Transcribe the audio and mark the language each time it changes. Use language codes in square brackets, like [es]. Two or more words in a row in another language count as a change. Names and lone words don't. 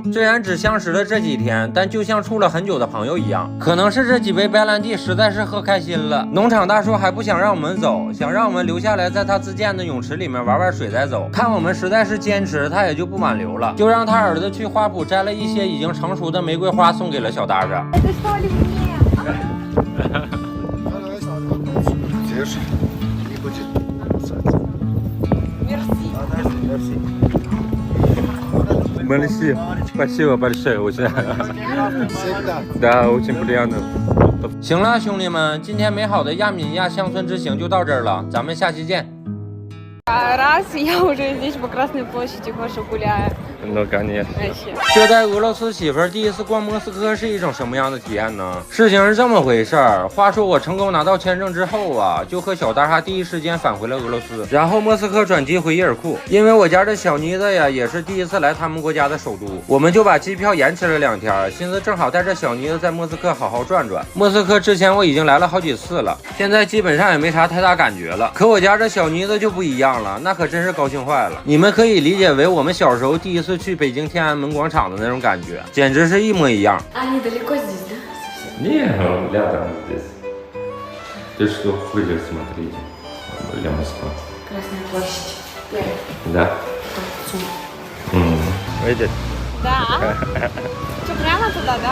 [zh] 虽然只相识了这几天，但就像处了很久的朋友一样。可能是这几杯白兰地实在是喝开心了，农场大叔还不想让我们走，想让我们留下来，在他自建的泳池里面玩玩水再走。看我们实在是坚持，他也就不挽留了，就让他儿子去花圃摘了一些已经成熟的玫瑰花，送给了小大傻。 [ru] Merci. Спасибо большое, уже. Да, очень приятно. [zh] 行了，兄弟们，今天美好的亚美尼亚乡村之行就到这儿了，咱们下期见。 [ru] Раз, я уже здесь по Красной площади хожу гуляю. Ну, конечно. Вообще. [zh] 这带俄罗斯媳妇儿第一次逛莫斯科是一种什么样的体验呢？事情是这么回事儿。话说我成功拿到签证之后啊，就和小大傻第一时间返回了俄罗斯，然后莫斯科转机回伊尔库。因为我家这小妮子呀，也是第一次来他们国家的首都，我们就把机票延迟了2天，寻思正好带着小妮子在莫斯科好好转转。莫斯科之前我已经来了好几次了，现在基本上也没啥太大感觉了。可我家这小妮子就不一样了，那可真是高兴坏了。你们可以理解为我们小时候第一次去北京天安门广场的那种感觉，简直是一模一样。 [ru] Они далеко здесь, да? Не, рядом здесь. Ты что, выйдешь, смотрите. Для Москвы. Красная площадь. Да. Видите? Да. Что, прямо туда, да?